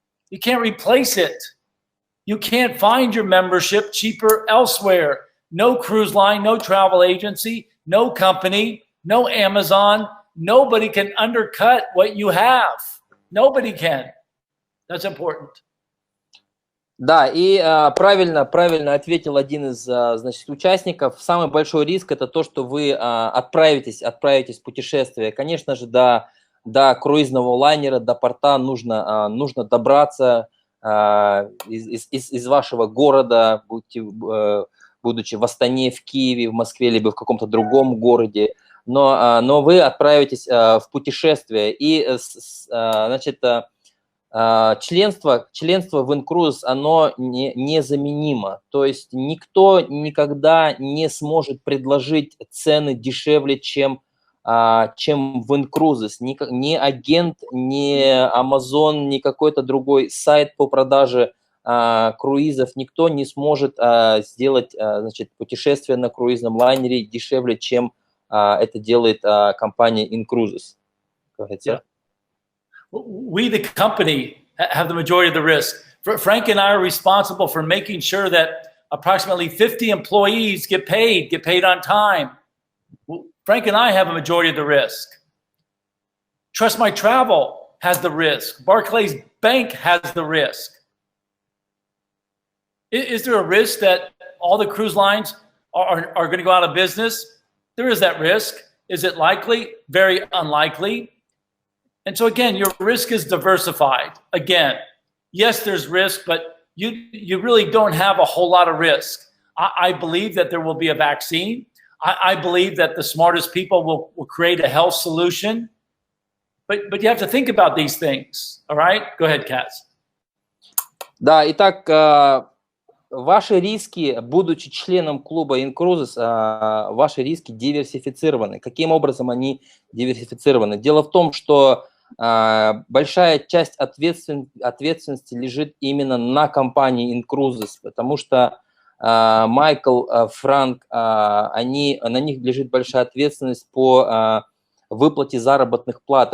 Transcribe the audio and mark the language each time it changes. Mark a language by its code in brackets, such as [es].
[en] You can't replace it. You can't find your membership cheaper elsewhere. No cruise line, no travel agency, no company, no Amazon. Nobody can undercut what you have. Nobody can. That's important. [ru] Да, и правильно ответил один из, значит, участников. Самый большой риск – это то, что вы отправитесь в путешествие. Конечно же, до круизного лайнера, до порта нужно добраться из вашего города, будучи в Астане, в Киеве, в Москве, либо в каком-то другом городе. Но вы отправитесь в путешествие. И, значит, членство в Incruises, оно незаменимо. То есть никто никогда не сможет предложить цены дешевле, чем в Incruises. Ни агент, ни Amazon, ни какой-то другой сайт по продаже круизов, никто не сможет сделать, значит, путешествие на круизном лайнере дешевле, чем это делает компания Incruises. [en] Yeah. We, the company, have the majority of the risk. Frank and I are responsible for making sure that approximately 50 employees get paid on time. Frank and I have a majority of the risk. Trust My Travel has the risk. Barclays Bank has the risk. Is there a risk that all the cruise lines are going to go out of business? There is that risk. Is it likely? Very unlikely. And so again, your risk is diversified. Again, yes, there's risk, but you really don't have a whole lot of risk. I believe that there will be a vaccine. I believe that the smartest people will create a health solution. But you have to think about these things. All right? Go ahead, Kaz. [ru] Да, итак, ваши риски, будучи членом клуба Incruises, ваши риски диверсифицированы. Каким образом они диверсифицированы? Дело в том, что большая часть ответственности лежит именно на компании Incruises, потому что Майкл, Франк, на них лежит большая ответственность по выплате заработных плат.